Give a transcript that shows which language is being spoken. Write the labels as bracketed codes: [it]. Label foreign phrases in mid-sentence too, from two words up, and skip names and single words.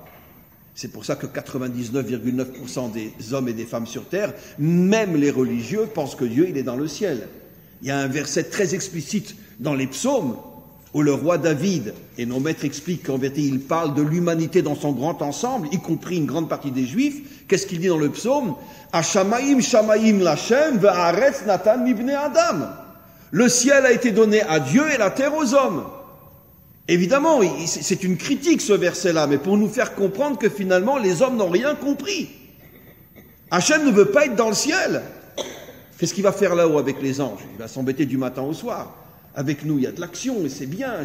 [fr] C'est pour ça que 99,9% des hommes et des femmes sur terre, même les religieux, pensent que Dieu, il est dans le ciel. Il y a un verset très explicite dans les psaumes où le roi David, et nos maîtres expliquent qu'en vérité il parle de l'humanité dans son grand ensemble, y compris une grande partie des Juifs. Qu'est-ce qu'il dit dans le psaume? [he] השמים שמים לכם והארץ נתן מבני אדם. [fr] Le ciel a été donné à Dieu et la terre aux hommes. Évidemment, c'est une critique ce verset-là, mais pour nous faire comprendre que finalement les hommes n'ont rien compris. Hachem ne veut pas être dans le ciel. Qu'est-ce qu'il va faire là-haut avec les anges? Il va s'embêter du matin au soir. Avec nous, il y a de l'action, et c'est bien.